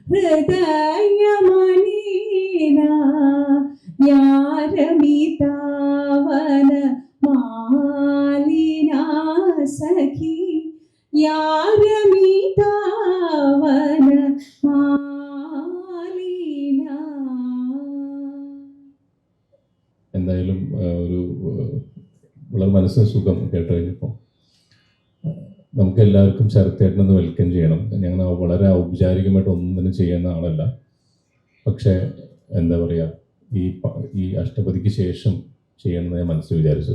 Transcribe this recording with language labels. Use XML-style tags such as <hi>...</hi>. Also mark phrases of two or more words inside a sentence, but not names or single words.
<sa>हृदयमनीना यारमी पावन मालिना सखी यारमी पावन मालिना.</sa> <ml>എന്തായാലും ഒരു വളരെ മനസ്സിന് സുഖം കേട്ട് കഴിഞ്ഞപ്പോൾ നമുക്ക് എല്ലാവർക്കും ശരത്തേട്ടനൊന്ന് വെൽക്കം ചെയ്യണം. ഞങ്ങൾ വളരെ ഔപചാരികമായിട്ട് ഒന്നും ചെയ്യുന്ന ആളല്ല. പക്ഷേ എന്താ പറയുക, ഈ അഷ്ടപതിക്ക് ശേഷം ചെയ്യണമെന്ന് ഞാൻ മനസ്സിൽ വിചാരിച്ചത്.</ml>